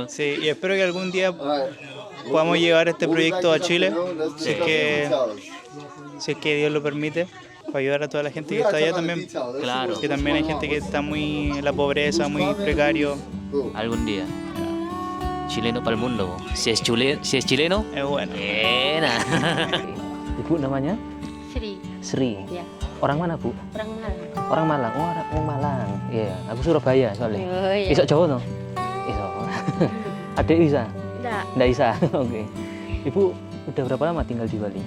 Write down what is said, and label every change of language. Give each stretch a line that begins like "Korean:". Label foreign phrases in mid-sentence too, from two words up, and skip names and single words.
Spanish: Sí, y espero que algún día podamos llevar este proyecto a Chile, si es que Dios lo permite, para ayudar a toda la gente que está allá también. Claro, Que también hay gente que está muy en la pobreza, muy precario. algún día. Chileno para el mundo. Bo. Si es chileno, Es bueno.
Indonesian: enak. Ibu namanya? Sri, Sri. ya, Orang mana, Bu? orang Malang. Orang Malang. Oh, orang Malang. Iya, aku Surabaya soalnya. Oh, iya.
Javanese: Iso Jawa no? Iso.
Indonesian: Adik bisa? Enggak, Nggak bisa. Oke. Ibu udah berapa lama tinggal di Bali?